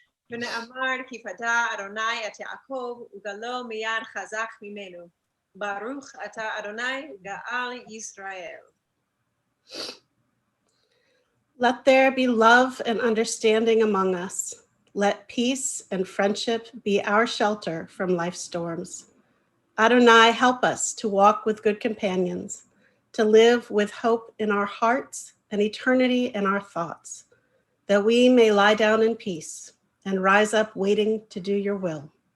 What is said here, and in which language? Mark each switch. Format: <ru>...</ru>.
<he>ונאמר כי פדה אדוני את יעקב וגלו מיד חזק ממנו. ברוך אתה אדוני גאל ישראל.</he> <en>Let there be love and understanding among us. Let peace and friendship be our shelter from life's storms. Adonai, help us to walk with good companions, to live with hope in our hearts and eternity in our thoughts, that we may lie down in peace and rise up waiting to do your will.</en>